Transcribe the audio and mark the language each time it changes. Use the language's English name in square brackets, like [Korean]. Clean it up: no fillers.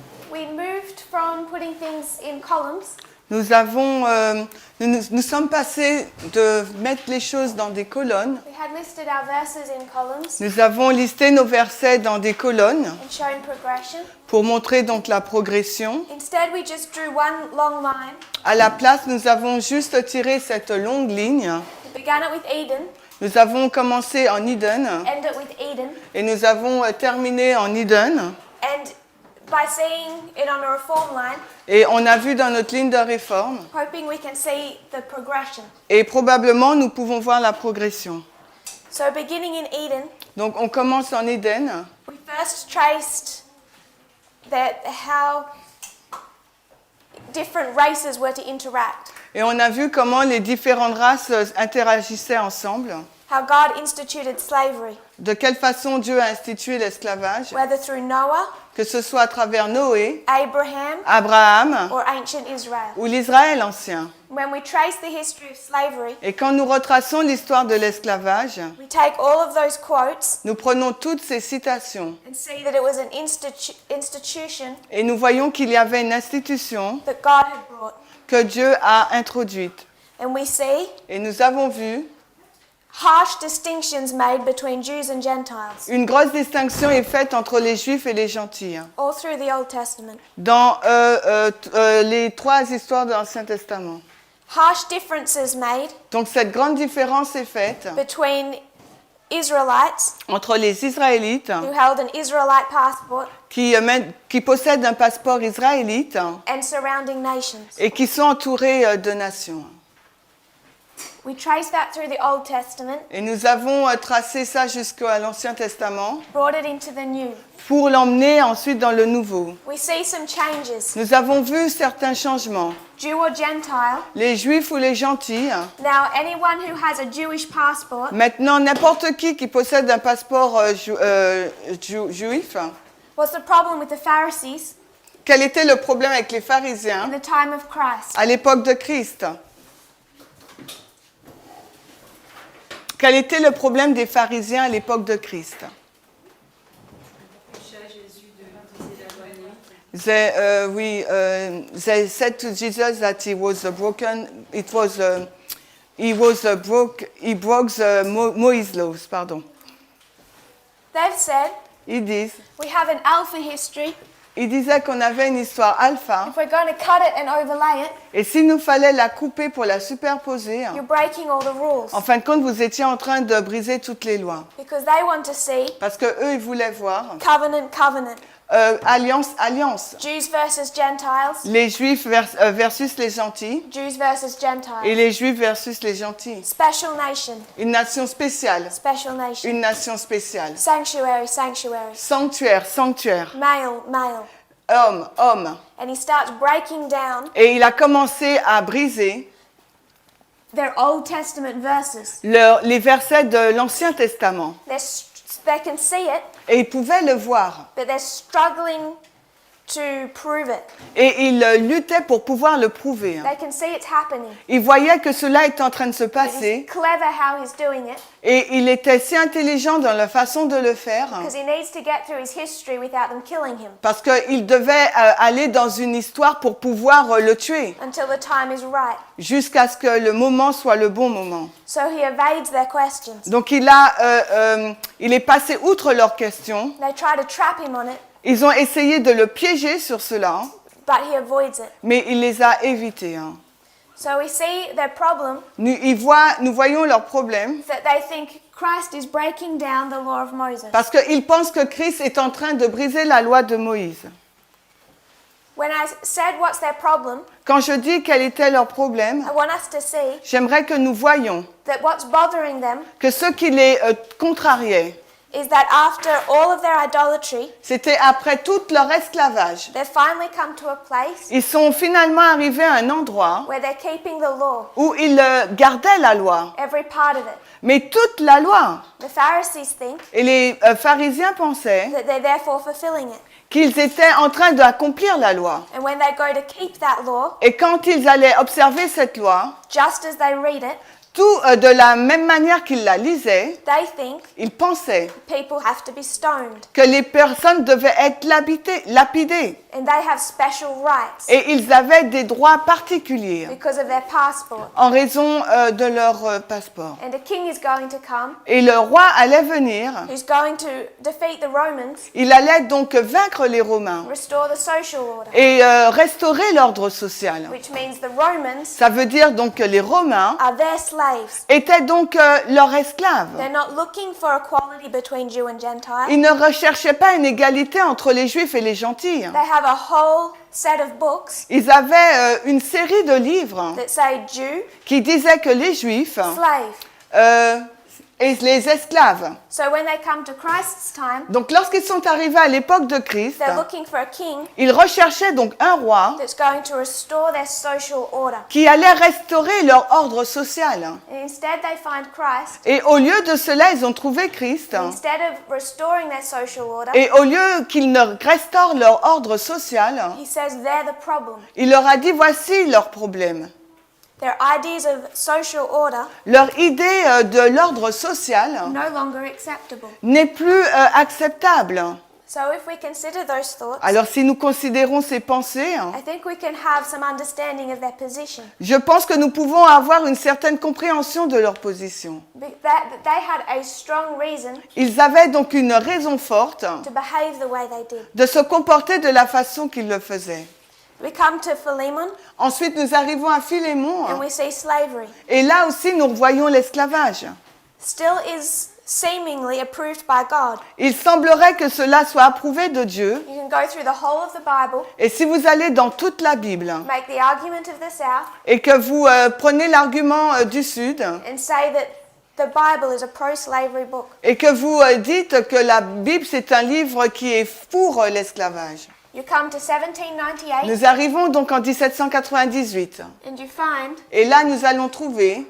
[English] We moved from putting things in columns. [French] nous sommes passés de mettre les choses dans des colonnes. [English] We had listed our verses in columns [French] Nous avons listé nos versets dans des colonnes [English] and shown progression. [French] pour montrer donc la progression. [English] Instead, we just drew one long line. [French] À la place, nous avons juste tiré cette longue ligne. [English] We began it with Eden, [French] Nous avons commencé en Eden [English] end it with Eden, [French] et nous avons terminé en Eden. [English] and by seeing it on a reform line, [French] Et on a vu dans notre ligne de réforme [English] hoping we can see the progression. [French] et probablement nous pouvons voir la progression. [English] So beginning in Eden, [French] Donc on commence en Eden. [English] we first traced how different races were to interact, [French] Et on a vu comment les différentes races interagissaient ensemble, [English] how God instituted slavery, [French] de quelle façon Dieu a institué l'esclavage, [English] whether through Noah, [French] que ce soit à travers Noé, [English] Abraham, [French] Abraham [English] or ancient Israel. [French] ou l'Israël ancien. [English] When we trace the history of slavery, [French] Et quand nous retraçons l'histoire de l'esclavage, [English] we take all of those quotes [French] nous prenons toutes ces citations [English] and see that it was an institution [French] et nous voyons qu'il y avait une institution [English] that God had brought. [French] que Dieu a introduite. [English] And we see [French] Et nous avons vu [English] harsh distinctions made between Jews and Gentiles [French] une grosse distinction est faite entre les Juifs et les gentils [English] all through the Old Testament. [French] dans les trois histoires de l'Ancien Testament. [English] Harsh differences made [French] Donc cette grande différence est faite [English] between Israelites [French] entre les Israélites [English] who held an Israelite passport [French] qui possèdent un passeport israélite [English] and surrounding nations. [French] et qui sont entourés de nations. [English] We trace that through the Old Testament, [French] Et nous avons tracé ça jusqu'à l'Ancien Testament [English] brought it into the New. [French] pour l'emmener ensuite dans le Nouveau. [English] We see some changes. [French] Nous avons vu certains changements. [English] Jew or Gentile. [French] Les Juifs ou les gentils, [English] Now, anyone who has a Jewish passport, [French] maintenant n'importe qui possède un passeport juif. [English] what's the problem with the Pharisees [French] Quel était le problème avec les [English] in [French] pharisiens [English] the time of Christ? [French] à l'époque de Christ? Quel était le problème des pharisiens à l'époque de Christ? [English] They said to Jesus that he was broken. He broke the Moïse laws. Pardon. They've said [French] Ils disent. [English] we have an alpha history. [French] Il disait qu'on avait une histoire alpha, [English] If we're going to cut it and overlay it, [French] et s'il nous fallait la couper pour la superposer, [English] you're breaking all the rules. [French] en fin de compte, vous étiez en train de briser toutes les lois. [English] Because they want to see [French] Parce que eux, ils voulaient voir [English] covenant. [French] alliance. [English] Jews versus Gentiles. [French] Les Juifs versus les gentils, [English] Jews versus [French] et [English] Gentiles. [French] les Juifs versus les gentils. [English] Special nation. [French] Une nation spéciale. [English] Special nation. [French] Une nation spéciale. [English] Sanctuary. [French] Sanctuaire. [English] Male. [French] Homme. [English] And he starts breaking down [French] Et il a commencé à briser [English] their Old Testament verses. [French] les versets de l'Ancien Testament. [English] They can see it, [French] Et ils pouvaient le voir. [English] but they're struggling to prove it. [French] Et il luttait pour pouvoir le prouver. [English] They can see it's happening. [French] Il voyait que cela était en train de se [English] But [French] passer. [English] he's clever how he's doing it [French] Et il était si intelligent dans la façon de le faire. [English] because he needs to get through his history without them killing him [French] Parce qu'il devait aller dans une histoire pour pouvoir le tuer. [English] until the time is right. [French] Jusqu'à ce que le moment soit le bon moment. [English] So he evades their questions. [French] Donc il est passé outre leurs questions. [English] They try to trap him on it, [French] Ils ont essayé de le piéger sur cela, [English] but he avoids it. [French] mais il les a évités. [English] So we see their problem [French] Nous voyons leur problème [English] that they think Christ is breaking down the law of Moses. [French] parce qu'ils pensent que Christ est en train de briser la loi de Moïse. [English] When I said what's their problem, [French] Quand je dis quel était leur problème, [English] I want us to see [French] j'aimerais que nous voyions [English] that what's bothering them [French] que ce qui les contrariait, [English] is that after all of their idolatry, [French] c'était après tout leur esclavage. [English] they've finally come to a place [French] Ils sont finalement arrivés à un endroit [English] where they're keeping the law, [French] où ils gardaient la loi, [English] every part of it. [French] mais toute la loi. [English] The Pharisees think [French] Et les pharisiens pensaient [English] that they're therefore fulfilling it. [French] qu'ils étaient en train d'accomplir la loi. [English] And when they go to keep that law, [French] Et quand ils allaient observer cette loi, [English] just as they read it, [French] de la même manière qu'ils la lisaient, [English] they think [French] ils pensaient [English] people have to be stoned [French] que les personnes devaient être lapidées. [English] and they have special rights [French] Et ils avaient des droits particuliers [English] because of their passport. [French] en raison de leur passeport. [English] And a king is going to come [French] Et le roi allait venir. [English] who's going to defeat the Romans, [French] Il allait donc vaincre les Romains [English] restore the social order, [French] et restaurer l'ordre social. [English] which means the Romans [French] Ça veut dire donc que les Romains [English] are their slaves. [French] étaient donc leurs esclaves. [English] They're not looking for equality between Jew and Gentile. [French] Ils ne recherchaient pas une égalité entre les Juifs et les gentils. [English] They have a whole set of books [French] Ils avaient une série de livres [English] that say Jew, [French] qui disaient que les Juifs [English] slave. [French] et les esclaves. [English] So when they come to Christ's time, [French] Donc lorsqu'ils sont arrivés à l'époque de Christ, [English] they're looking for a king [French] ils recherchaient donc un roi [English] that's going to restore their social order. [French] qui allait restaurer leur ordre social. [English] And instead they find Christ. [French] Et au lieu de cela, ils ont trouvé Christ. [English] Instead of restoring their social order, [French] Et au lieu qu'ils ne restaurent leur ordre social, [English] he says they're the problem. [French] il leur a dit voici leur problème. [English] Their ideas of social order [French] Leur idée de l'ordre social [English] no longer acceptable. [French] n'est plus acceptable. [English] So if we consider those thoughts, [French] Alors si nous considérons ces pensées, [English] I think we can have some understanding of their position. [French] je pense que nous pouvons avoir une certaine compréhension de leur position. [English] That they had a strong reason [French] Ils avaient donc une raison forte [English] to behave the way they did. [French] de se comporter de la façon qu'ils le faisaient. [English] We come to Philemon [French] Ensuite, nous arrivons à Philémon, [English] and we see slavery. [French] et là aussi nous voyons l'esclavage. [English] Still is seemingly approved by God. [French] Il semblerait que cela soit approuvé de Dieu, [English] You can go through the whole of the Bible, [French] et si vous allez dans toute la Bible, [English] make the argument of the South, [French] et que vous prenez l'argument du Sud, [English] and say that the Bible is a pro-slavery book. [French] et que vous dites que la Bible c'est un livre qui est pour l'esclavage. [English] You come to 1798 [French] Nous arrivons donc en 1798, [English] and you find [French] et là nous allons trouver